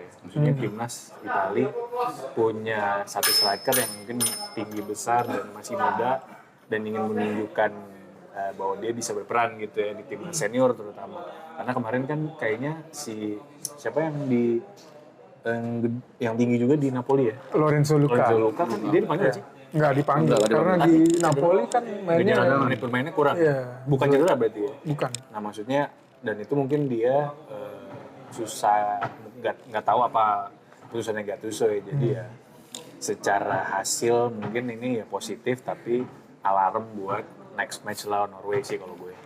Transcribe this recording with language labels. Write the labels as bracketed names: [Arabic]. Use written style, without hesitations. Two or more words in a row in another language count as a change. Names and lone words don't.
[Indonesian] Maksudnya timnas Italia punya satu striker yang mungkin tinggi besar dan masih muda dan ingin menunjukkan bahwa dia bisa berperan gitu ya di timnas senior terutama. Karena kemarin kan kayaknya siapa yang tinggi juga di Napoli ya? Lorenzo Luca kan dia dipanggil sih. Nggak dipanggil, karena di Napoli kan mainnya menit bermainnya kurang. Iya. Bukan cedera berarti ya? Bukan. Nah maksudnya, dan itu mungkin dia susah, nggak tahu apa putusannya Gattuso ya. Jadi ya secara hasil mungkin ini ya positif, tapi alarm buat [English] next match [Indonesian] lawan Norway sih kalau gue.